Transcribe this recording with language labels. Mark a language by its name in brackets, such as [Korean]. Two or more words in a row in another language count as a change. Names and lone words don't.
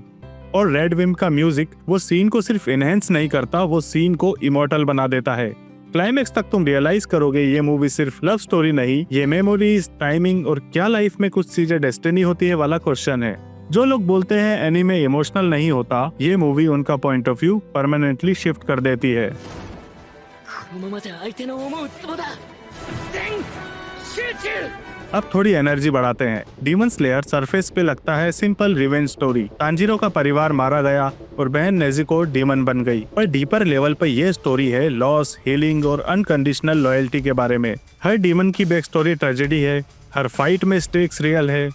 [Hindi] और रेड विम का म्यूजिक वो सीन को सिर्फ इनहेंस नहीं करता, वो सीन को इमोर्टल बना देता है। क्लाइमेक्स तक तुम रियलाइज करोगे ये मूवी सिर्फ [English] love story [Hindi] नहीं, ये [English] memories, timing [Hindi] और क्या लाइफ में कुछ चीजें डेस्टिनी होती है वाला क्वेश्चन है। जो लोग बोलते हैं [English] anime emotional [Hindi] नहीं होता, ये मूवी उनका [English] point of view permanently shift [Hindi] कर देती है। [Japanese] このままで相手の思うツボだ。全集中。 [Hindi] अब थोड़ी एनर्जी बढ़ाते हैं। डीमन स्लेयर सरफेस पे लगता है [English] simple revenge story. [Hindi] तांजीरो का परिवार मारा गया और बहन नेज़ुको डीमन बन गई, पर [English] deeper level [Hindi] पर ये स्टोरी है [English] loss, healing [Hindi] और [English] unconditional loyalty [Hindi] के बारे में। हर डीमन की [English] back story tragedy [Hindi] है, हर फाइट में [English] stakes real [Hindi] है।